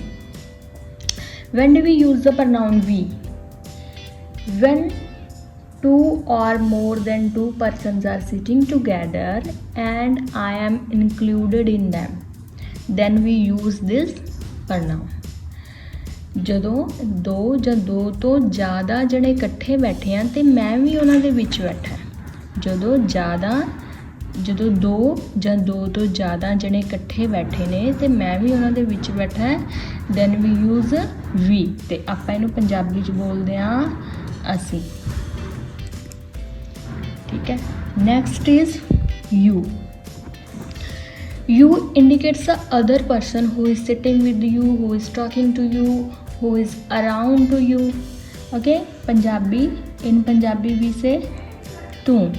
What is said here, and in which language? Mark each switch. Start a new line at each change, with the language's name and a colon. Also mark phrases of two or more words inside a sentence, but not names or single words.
English: When do we use the pronoun we? When 2 or more than 2 persons are sitting together and I am included in them, then we use this pronoun.
Punjabi: ਜਦੋਂ 2 ਜਾਂ 2 ਤੋਂ ਜ਼ਿਆਦਾ ਜਣੇ ਇਕੱਠੇ ਬੈਠੇ ਆ ਤੇ ਮੈਂ ਵੀ ਉਹਨਾਂ ਦੇ ਵਿੱਚ ਬੈਠਾ, ਜਦੋਂ 2 ਜਾਂ 2 ਤੋਂ ਜ਼ਿਆਦਾ ਜਣੇ ਇਕੱਠੇ ਬੈਠੇ ਨੇ ਤੇ ਮੈਂ ਵੀ ਉਹਨਾਂ ਦੇ ਵਿੱਚ ਬੈਠਾ,
English: then we use we
Punjabi: ਤੇ ਆਪਾਂ ਇਹਨੂੰ ਪੰਜਾਬੀ 'ਚ ਬੋਲਦੇ ਆ ਅਸੀਂ.
Hindi: ठीक है.
English: Next is you. You indicates the other person who is sitting with you, who is talking to you, who is around to you. Okay. Punjabi. In Punjabi we say tu.